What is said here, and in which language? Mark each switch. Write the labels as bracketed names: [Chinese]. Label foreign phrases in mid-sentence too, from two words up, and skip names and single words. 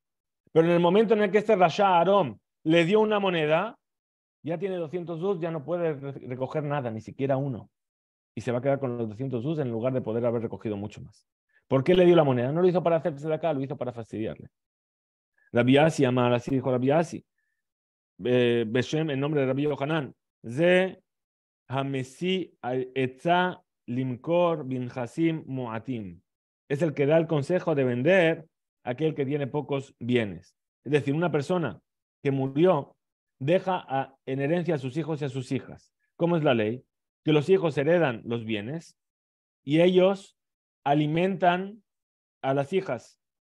[Spanish] Pero en el momento en el que este [Hebrew] רשע ערום [Spanish] le dio una moneda, ya tiene 200 sus, ya no puede recoger nada, ni siquiera uno. Y se va a quedar con los 200 sus en lugar de poder haber recogido mucho más. ¿Por qué le dio la moneda? No lo hizo para hacerse de acá, lo hizo para fastidiarle. Rabbi Asi, amar, así dijo Rabbi Asi. Beshem, en nombre de Rabbi Yohanan. [Hebrew] זה המשיא עצה למכור בנכסים מועטים. [Spanish] Es el que da el consejo de vender a aquel que tiene pocos bienes. Es decir, una persona que murió deja en herencia a sus hijos y a sus hijas. ¿Cómo es la ley? Que los hijos heredan los bienes y ellos alimentan a las hijas.